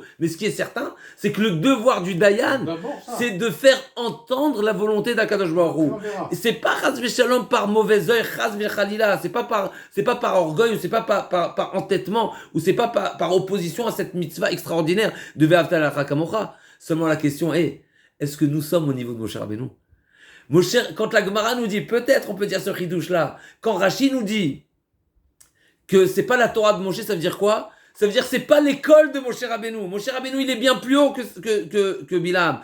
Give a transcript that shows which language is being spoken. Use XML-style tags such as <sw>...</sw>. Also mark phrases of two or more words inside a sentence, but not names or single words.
<fr>Mais ce qui est certain, c'est que le devoir du Dayan, c'est de faire entendre la volonté d'</fr> <he>הקדוש ברוך הוא.</he> <fr>Et c'est pas</fr> <he>חס ושלום</he> <fr>par mauvais œil,</fr> <he>חס וחלילה,</he> <fr>c'est pas par orgueil, ou c'est pas par entêtement, ou c'est pas par opposition à cette mitzvah extraordinaire de</fr> <he>ואהבת לרעך כמוך.</he> <fr>Seulement la question est, est-ce que nous sommes au niveau de Moshe Rabbeinu? Quand la Gemara nous dit, peut-être on peut dire ce chidouche là, quand Rashi nous dit que c'est pas la Torah de Moshe, ça veut dire quoi? Ça veut dire que c'est pas l'école de Moshe Rabbeinu. Moshe Rabbeinu, il est bien plus haut que Bilam.</fr>